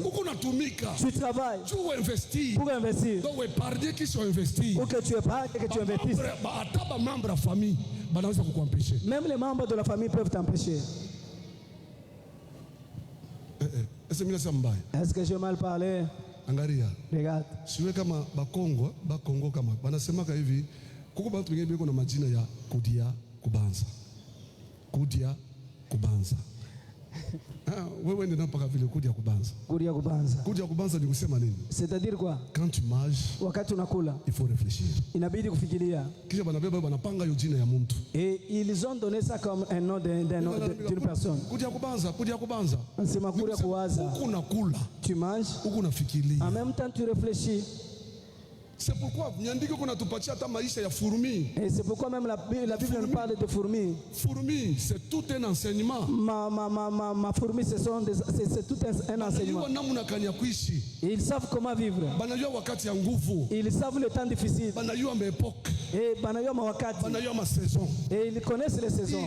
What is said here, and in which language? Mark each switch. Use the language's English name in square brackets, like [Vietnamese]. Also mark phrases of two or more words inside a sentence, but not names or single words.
[French] Tu travailles pour investir. Pour que tu épargnes et que tu investisses. Même les membres de la famille peuvent t'empêcher. Est-ce que j'ai mal parlé? Regarde. [Swahili] Siwe kama Bakongo kama banasemaka hivi kuko bantu wengine biko na majina ya [Kongo] kudia kubanza. Kudia kubanza. [Swahili] Wewe ndio unapaka vile [Kongo] kudia kubanza. Kudia kubanza. Kudia kubanza [Swahili] ni kusema nini? [French] C'est-à-dire quoi? Quand tu manges, [Swahili] wakati unakula, [French] il faut réfléchir. [Swahili] Inabidi kufikiria. Kisha banabeba banapanga hiyo jina ya mtu. [French] Et ils ont donné ça comme un nom d'une personne. [Kongo] Kudia kubanza, kudia kubanza. [Swahili] Sema kudia kuwaza. Unakula. [French] Tu manges. [Swahili] Unafikiria. [French] En même temps tu réfléchis. C'est pourquoi [Swahili] Nyandiko kuna tupatia hata maisha ya fourmi. [French] Et c'est pourquoi même la Bible nous parle de fourmis. Fourmi, c'est tout un enseignement. Ma fourmi, c'est tout un enseignement. Ils savent comment vivre. Ils savent le temps difficile. Et ils connaissent les saisons.